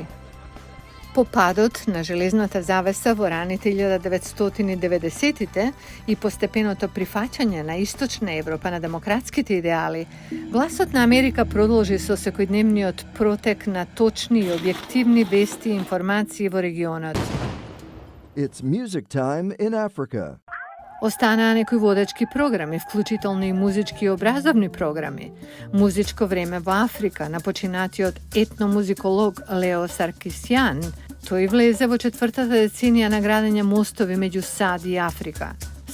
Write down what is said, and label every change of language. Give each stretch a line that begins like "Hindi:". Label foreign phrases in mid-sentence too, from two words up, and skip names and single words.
Macedonian: По падот на железната завеса во раните 1990-тите и постепеното прифаќање на Источна Европа на демократските идеали, Гласот на Америка продолжи со секојдневниот протек на точни и објективни вести и информации во регионот.
English: It's music time in Africa.
Macedonian: Останаа некои водечки програми, вклучително и музички и образовни програми. Музичко време во Африка на починатиот етномузиколог Лео Саркисјан, тој влезе во четвртата деценија на градење мостови меѓу САД и Африка.